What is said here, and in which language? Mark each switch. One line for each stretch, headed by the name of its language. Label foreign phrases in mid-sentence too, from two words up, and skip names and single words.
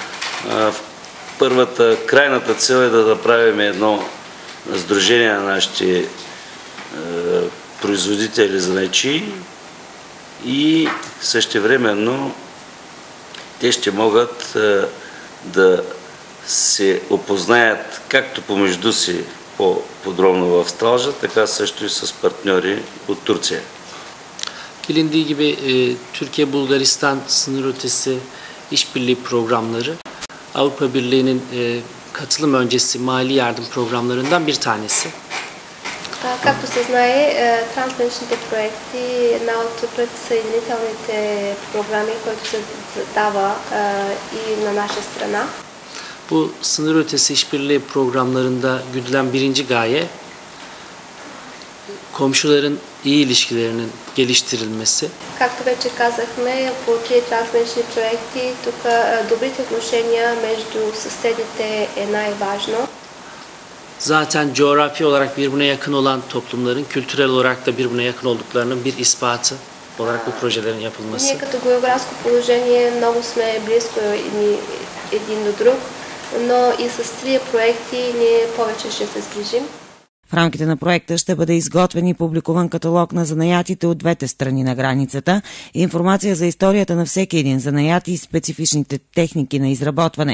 Bulgarian: крайната цел е да направим едно сдружение на нашите производители занаятчии и същевременно те ще могат да се опознаят както помежду си по-подробно в Стралджа, така също и с партньори от Турция.
Turkish: Bilindiği gibi Türkiye-Bulgaristan sınır ötesi işbirliği programları Avrupa Birliği'nin katılım öncesi mali yardım programlarından bir tanesi.
Bulgarian: Както се знае, трансграничните проекти е една от предсъединителните програми, които се дава и на наша страна.
Turkish: Bu sınır ötesi işbirliği programlarında güdülen birinci gaye komşuların iyi ilişkilerinin geliştirilmesi.
Bulgarian: Както вече казахме, по тези трансгранични проекти тук добрите отношения между съседите е най-важно.
Turkish: Zaten coğrafi olarak birbirine yakın olan toplumların kültürel olarak da birbirine yakın olduklarının bir ispatı olarak bu projelerin yapılması.
Bulgarian: Ние като географско положение много сме близко един до друг, но и с тези проекти ние повече ще се сближим. В рамките на проекта ще бъде изготвен и публикуван каталог на занаятите от двете страни на границата, информация за историята на всеки един занаят и специфичните техники на изработване.